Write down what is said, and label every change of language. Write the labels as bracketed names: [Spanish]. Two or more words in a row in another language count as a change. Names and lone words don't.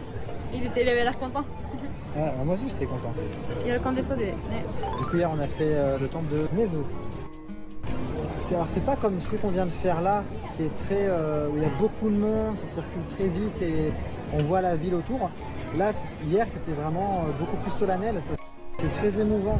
[French] Il avait l'air content. Moi aussi j'étais content. [Japanese] 喜んでそうでね。 [French] Du coup hier on a fait le temple de Nezu. Alors c'est pas comme celui qu'on vient de faire là, qui est très, où il y a beaucoup de monde, ça circule très vite et on voit la ville autour. Là, hier c'était vraiment beaucoup plus solennel. C'est très émouvant.